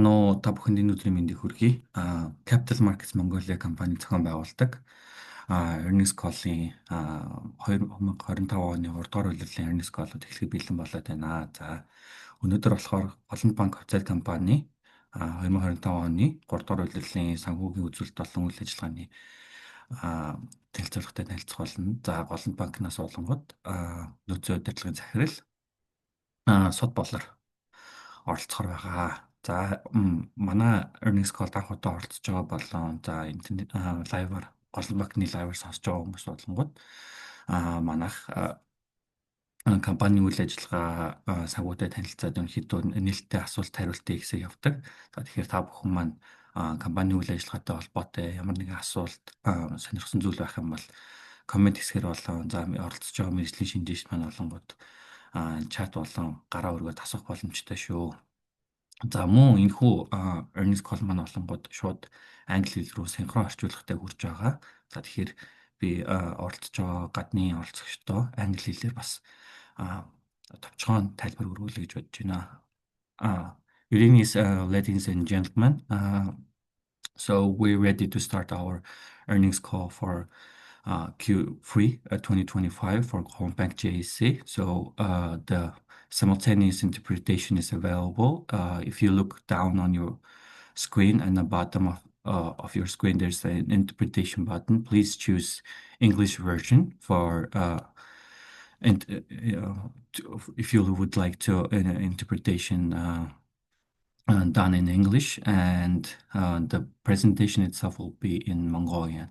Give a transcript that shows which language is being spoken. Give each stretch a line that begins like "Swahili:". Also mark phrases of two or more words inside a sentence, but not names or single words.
Mongolian: Сайн уу, та бүхэнд энэ өдрийн мэндийг хүргэе. Capital Markets Mongolia компани зохион байгуулдаг
English: earnings call-
Mongolian: ийн 2025 оны 3 дугаар улирлын
English: earnings call-
Mongolian: ууд эхлэхэд бэлэн болоод байна. За өнөөдөр болохоор Голланд банк хувьцаат компани 2025 оны 3 дугаар улирлын санхүүгийн үзүүлэлт болон үйл ажиллагааны танилцуулгатай танилцах болно. За Голланд банкнаас болонгод нөөцийн удирдлагын захирал сод болор оролцохоор байгаа. За манай
English: earnings call
Mongolian: анх удаа оролцож байгаа болон за интернет лайваар Голланд банкны лайваар сонсож байгаа хүмүүс болонгод манайх компани үйл ажиллагаа санхүүтэй танилцаад ерөнхийдөө нээлттэй асуулт хариултын хэсэг явдаг. За тэгэхээр та бүхэн маань компани үйл ажиллагаатай холбоотой ямар нэгэн асуулт сонирхсан зүйл байх юм бол коммент хэсгээр болон за оролцож байгаа мэргэжлийн шинжээч маань болонгод чат болон гараа өргөд асуух боломжтой шүү. За мөн энэхүү
English: earnings call
Mongolian: маань болонгод шууд англи хэл рүү синхрон орчуулгатай хүрж байгаа. За тэгэхээр би оролцож байгаа гадны оролцогчдоо англи хэлээр бас товчхон тайлбар өргүүлье гэж бодож байна.
English: Greetings, ladies and gentlemen. So we're ready to start our earnings call for Q3 2025 for Holland Bank JSC. So the simultaneous interpretation is available. If you look down on your screen and the bottom of your screen, there's an interpretation button. Please choose English version for if you would like to interpretation done in English, and the presentation itself will be in Mongolian.